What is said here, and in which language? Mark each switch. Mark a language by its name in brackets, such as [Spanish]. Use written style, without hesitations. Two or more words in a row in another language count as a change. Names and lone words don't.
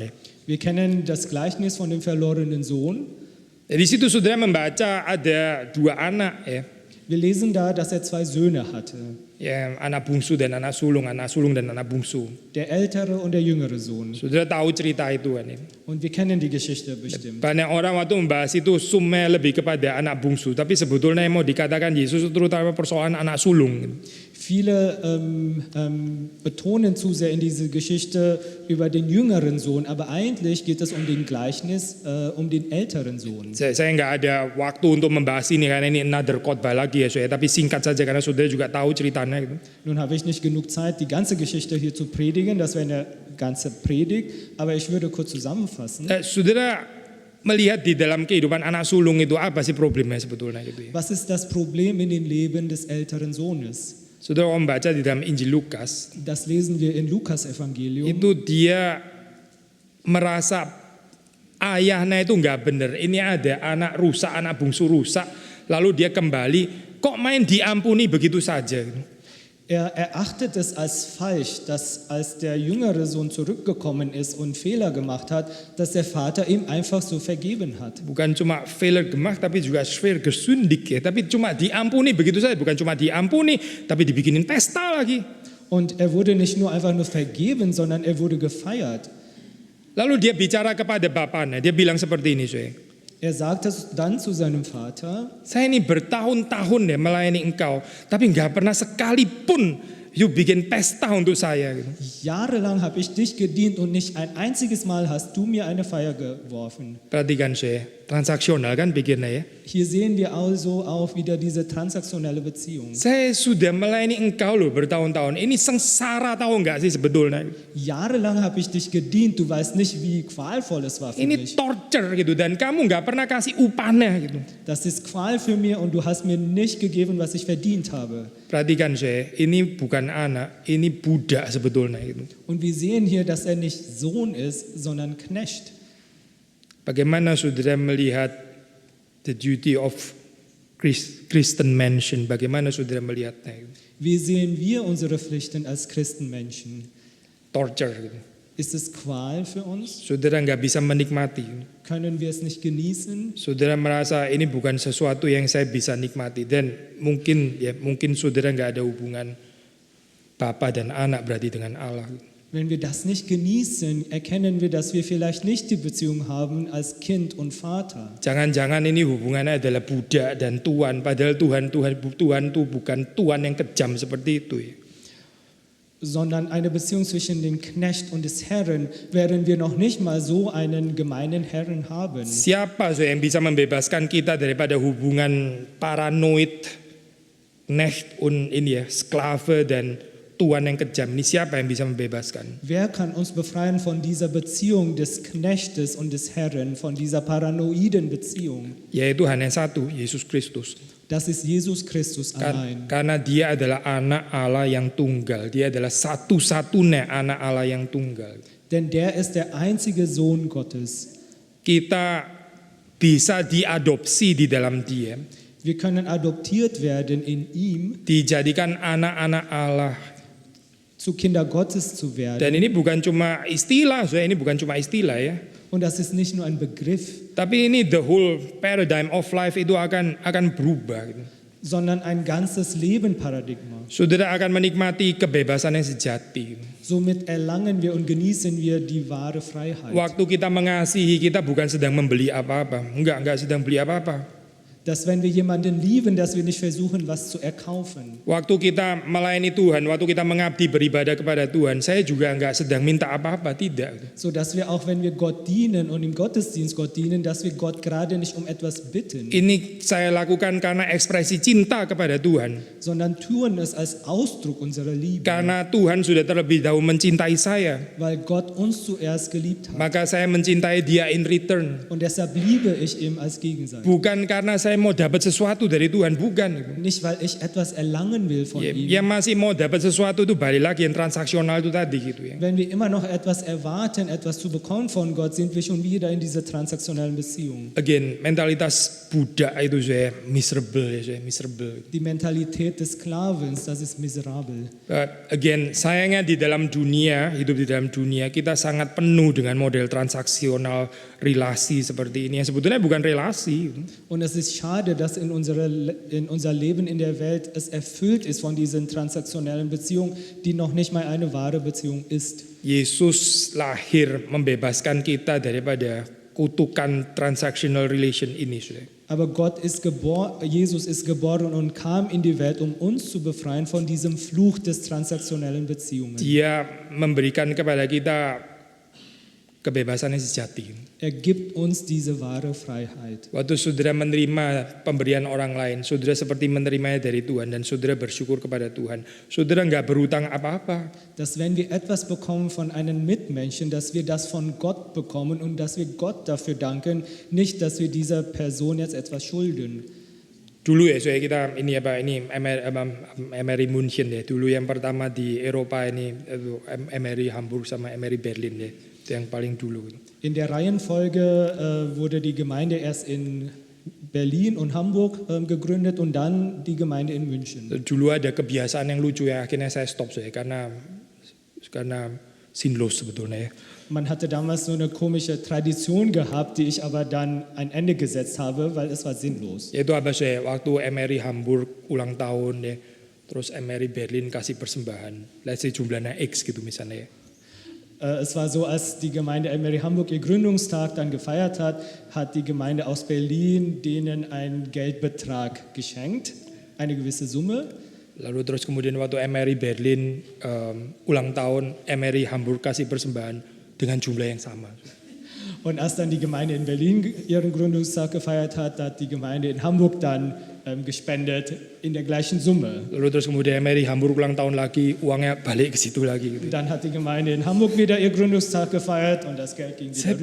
[German] Wir kennen das Gleichnis von dem verlorenen Sohn. [Indonesian] Di situ saudara membaca ada dua anak ya. [German] Wir lesen da, dass er zwei Söhne hatte. [Indonesian] Ya, anak bungsu dan anak sulung dan anak bungsu. [German] Der ältere und der jüngere Sohn. [Indonesian] Saudara tahu cerita itu kan. [German] Und wir kennen die Geschichte bestimmt. [Indonesian] Banyak orang waktu membahas itu sumnya lebih kepada anak bungsu, tapi sebetulnya yang mau dikatakan Yesus itu terutama persoalan anak sulung. [German] Viele betonen zu sehr in diese Geschichte über den jüngeren Sohn, aber eigentlich geht es um den Gleichnis, um den älteren Sohn. [Indonesian] Saya nggak ada waktu untuk membahas ini karena ini another khotbah lagi ya, tapi singkat saja karena saudara juga tahu ceritanya. Gitu. [German] Nun habe ich nicht genug Zeit, die ganze Geschichte hier zu predigen, das wäre eine ganze Predigt, aber ich würde kurz zusammenfassen. [Indonesian] Saudara melihat di dalam kehidupan anak sulung itu apa sih problemnya sebetulnya gitu ya? [German] Was ist das Problem in dem Leben des älteren Sohnes? [Indonesian] Saudara membaca di dalam Injil Lukas, [German] Das lesen wir in Lukas Evangelium. [Indonesian] itu dia merasa ayahnya itu nggak benar. Ini ada anak rusak, anak bungsu rusak, lalu dia kembali, kok main diampuni begitu saja. [German] Er erachtet es als falsch, dass als der jüngere Sohn zurückgekommen ist und Fehler gemacht hat, dass der Vater ihm einfach so vergeben hat. [Indonesian] Bukan cuma [German] Fehler gemacht, [Indonesian] tapi juga [German] schwer gesündigt [Indonesian] ya. Tapi cuma diampuni begitu saja. Bukan cuma diampuni, tapi dibikinin pesta lagi. [German] Und er wurde nicht nur einfach nur vergeben, sondern er wurde gefeiert. [Indonesian] Lalu dia bicara kepada bapaknya. Dia bilang seperti ini, saya. [German] Er sagte dann zu seinem Vater, [Indonesian] Saya ini bertahun-tahun ya melayani engkau, tapi nggak pernah sekalipun you bikin pesta untuk saya. Gitu. [German] jahrelang habe ich dich gedient und nicht ein einziges Mal hast du mir eine Feier geworfen. [Indonesian] Perhatikan saya, transaksional kan pikirnya ya. [German] Hier sehen wir also auch wieder diese transaktionelle Beziehung. [Indonesian] Saya sudah melayani engkau loh bertahun-tahun. Ini sengsara tahu nggak sih sebetulnya? [German] Jahrelang habe ich dich gedient, du weißt nicht, wie qualvoll es war für [Indonesian] Ini [German] mich. [Indonesian] torture gitu dan kamu nggak pernah kasih upahnya gitu. [German] Das ist Qual für mir und du hast mir nicht gegeben, was ich verdient habe. [Indonesian] Perhatikan saya, ini bukan anak, ini budak sebetulnya gitu. [German] Und wir sehen hier, dass er nicht Sohn ist, sondern Knecht. [Indonesian] Bagaimana saudara melihat [English] the duty of Christian mention? [Indonesian] Bagaimana saudara melihatnya? [German] Wie sehen wir unsere Pflichten als Christenmenschen? [Indonesian] Torture gitu. [German] Ist es Qual für uns? [Indonesian] Saudara nggak bisa menikmati. [German] Können wir es nicht genießen? [Indonesian] Saudara merasa ini bukan sesuatu yang saya bisa nikmati dan mungkin saudara nggak ada hubungan bapa dan anak berarti dengan Allah. [German] Wenn wir das nicht genießen, erkennen wir, dass wir vielleicht nicht die Beziehung haben als Kind und Vater. [Indonesian] Jangan-jangan ini hubungannya adalah budak dan tuan, padahal Tuhan itu bukan tuan yang kejam seperti itu ya. [German] Sondern eine Beziehung zwischen dem Knecht und des Herrn, während wir noch nicht mal so einen gemeinen Herrn haben. [Indonesian] Siapa yang bisa membebaskan kita daripada hubungan paranoid, [German] knecht und [Indonesian] ini ya, sklave dan tuan yang kejam? Ini siapa yang bisa membebaskan? [German] Wer kann uns befreien von dieser Beziehung des Knechtes und des Herrn, von dieser paranoiden Beziehung? [Indonesian] Yaitu hanya satu, Yesus Kristus. [German] Das ist Jesus Christus allein. [Indonesian] Karena dia adalah anak Allah yang tunggal. Dia adalah satu-satunya anak Allah yang tunggal. [German] Denn der ist der einzige Sohn Gottes. [Indonesian] Kita bisa diadopsi di dalam dia. [German] Wir können adoptiert werden in ihm, [Indonesian] Dijadikan anak-anak Allah. [German] zu Kinder Gottes zu werden. [Indonesian] Dan ini bukan cuma istilah, ini bukan cuma istilah ya. [German] Und das ist nicht nur ein Begriff, [Indonesian] Tapi ini [English] the whole paradigm of life [Indonesian] itu akan berubah. Gitu. [German] sondern ein ganzes Lebenparadigma. [Indonesian] Saudara akan menikmati kebebasan yang sejati. [German] Somit erlangen wir und genießen wir die wahre Freiheit. [Indonesian] Waktu kita mengasihi, kita bukan sedang membeli apa-apa. Enggak sedang beli apa-apa. [German] Dass wenn wir jemanden lieben, dass wir nicht versuchen, was zu erkaufen. [Indonesian] Waktu kita melayani Tuhan, waktu kita mengabdi beribadah kepada Tuhan, saya juga enggak sedang minta apa-apa, tidak. [German] So dass wir auch, wenn wir Gott dienen und im Gottesdienst Gott dienen, dass wir Gott gerade nicht um etwas bitten, [Indonesian] Ini saya lakukan karena ekspresi cinta kepada Tuhan. [German] sondern tun es als Ausdruck unserer Liebe. [Indonesian] Karena Tuhan sudah terlebih dahulu mencintai saya, [German] Weil Gott uns zuerst geliebt hat. [Indonesian] maka saya mencintai Dia [English] in return. [German] Und deshalb liebe ich ihm als Gegensatz. [Indonesian] Bukan karena saya mau dapat sesuatu dari Tuhan, bukan. [German] Nicht, weil ich etwas erlangen will von ihm. [Indonesian] Ya masih mau dapat sesuatu itu balik lagi yang transaksional itu tadi gitu ya. [German] Wenn wir immer noch etwas erwarten, etwas zu bekommen von Gott, sind wir schon wieder in dieser transaktionellen Beziehung. [Indonesian] Again, mentalitas budak itu saya miserable ya, saya miserable. [German] Die Mentalität des Sklavens, das ist miserabel. [Indonesian] Again, sayangnya di dalam dunia, hidup di dalam dunia, kita sangat penuh dengan model transaksional relasi seperti ini. Yang sebetulnya bukan relasi. [German] Und es ist schade, dass in unser Leben in der Welt es erfüllt ist von diesen transaktionellen Beziehungen, die noch nicht mal eine wahre Beziehung ist. [Indonesian] Yesus lahir membebaskan kita daripada kutukan [English] transactional relation [Indonesian] ini. [German] Aber Jesus ist geboren und kam in die Welt, um uns zu befreien von diesem Fluch des transaktionellen Beziehungen. [Indonesian] Dia memberikan kepada kita kebebasan yang sejati. [German] Er gibt uns diese wahre Freiheit. [Indonesian] Waktu saudara menerima pemberian orang lain, saudara seperti menerimanya dari Tuhan dan saudara bersyukur kepada Tuhan. Saudara nggak berutang apa-apa. [German] Dass wenn wir etwas bekommen von einem Mitmenschen, dass wir das von Gott bekommen und dass wir Gott dafür danken, nicht, dass wir dieser Person jetzt etwas schulden. [Indonesian] Dulu ya, kita ini Emery München ya. Dulu yang pertama di Eropa ini Emery Hamburg sama Emery Berlin ya. Itu yang paling dulu. [German] In der Reihenfolge wurde die Gemeinde erst in Berlin und Hamburg gegründet und dann die Gemeinde in München. [Indonesian] Dulu ada kebiasaan yang lucu ya, akhirnya saya stop saya karena sinnlos sebetulnya ya. [German] Man hatte damals so eine komische Tradition gehabt, die ich aber dann ein Ende gesetzt habe, weil es war sinnlos. [Indonesian] Yaitu apa saya, waktu MRI Hamburg ulang tahun ya, terus MRI Berlin kasih persembahan, [English] let's say [Indonesian] jumlahnya X gitu misalnya ya. [German] Es war so, als die Gemeinde Elmeri Hamburg ihr Gründungstag dann gefeiert hat, hat die Gemeinde aus Berlin denen einen Geldbetrag geschenkt, eine gewisse Summe. [Indonesian] Lalu terus kemudian waktu MRI Berlin ulang tahun, MRI Hamburg kasih persembahan dengan jumlah yang sama. [German] Und als dann die Gemeinde in Berlin ihren Gründungstag gefeiert hat, hat die Gemeinde in Hamburg dann gespendet in der gleichen Summe. [Indonesian] Lalu terus kemudian MRI Hamburg ulang tahun lagi, uangnya balik ke situ lagi. Gitu. [German] Dann hat die Gemeinde in Hamburg wieder ihr Gründungstag gefeiert und das Geld ging wieder